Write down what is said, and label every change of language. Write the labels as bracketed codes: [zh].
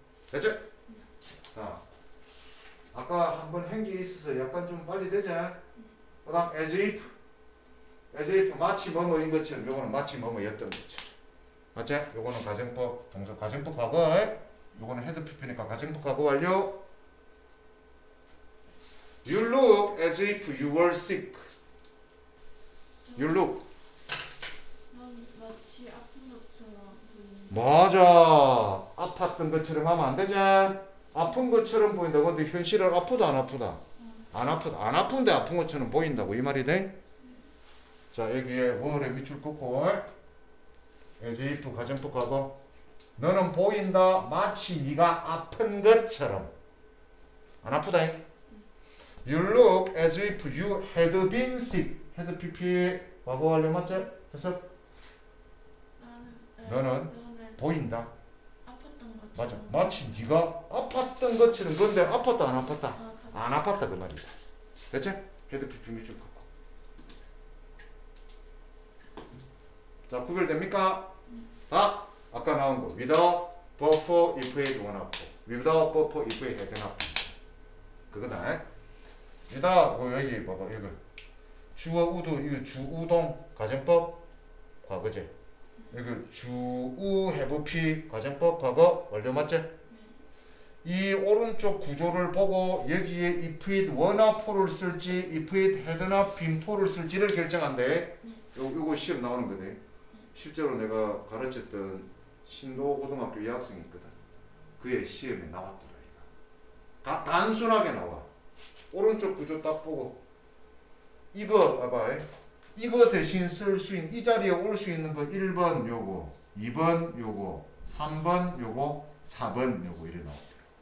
[ko] 됐지? 자, 아까 한번 한 게 있어서 약간 좀 빨리 되자. 그 다음 as if 마치 뭐뭐인 것처럼. 요거는 마치 뭐뭐였던 것처럼. 맞지? 요거는 가정법 동사 가정법 과거. 요거는 헤드 pp니까 가정법 과거 완료. [en] You look as if you were sick. You look. [ko] 넌 마치 아픈 것처럼 보인다. 맞아. 아팠던 것처럼 하면 안 되지. 아픈 것처럼 보인다. 근데 현실은 아프다 안 아프다? 안 아프다. 안 아픈데 아픈 것처럼 보인다고 이 말이 돼? 자, 여기에 월에 밑줄 긋고 as if 가정법 과거. 너는 보인다 마치 네가 아픈 것처럼. 안 아프다. [en] You look as if you had been sick. [ko] had pp 과거 완료 맞지? 됐어? 너는 보인다. 아팠던 것처럼. 맞아. 마치 네가 아팠던 것처럼. 그런데 아팠다 안 아팠다? 안 아팠다 그 말이다. 됐지? 헤드 pp 밑줄 긋고. 자, 구별됩니까? 다 아까 나온 거. [en] without buffer if it were not. without buffer if it had not. [ko] 그거다. without 여기 봐봐. 이거 주어 우도 이거 주우동 가정법 과거제. 여기 주우 해부피 가정법 과거 완료 맞지? 이 오른쪽 구조를 보고 여기에 [en] if it were not for [ko] 를 쓸지 [en] if it had not been for [ko] 를 쓸지를 결정한대. 요거 시험 나오는 거네. 실제로 내가 가르쳤던 신도고등학교 여학생이 있거든. 그의 시험에 나왔더라. 이거. 단순하게 나와. 오른쪽 구조 딱 보고 이거 봐봐. 이거 대신 쓸 수 있는 이 자리에 올 수 있는 거 1번 요거 2번 요거 3번 요거 4번 요거 이래 나오더라.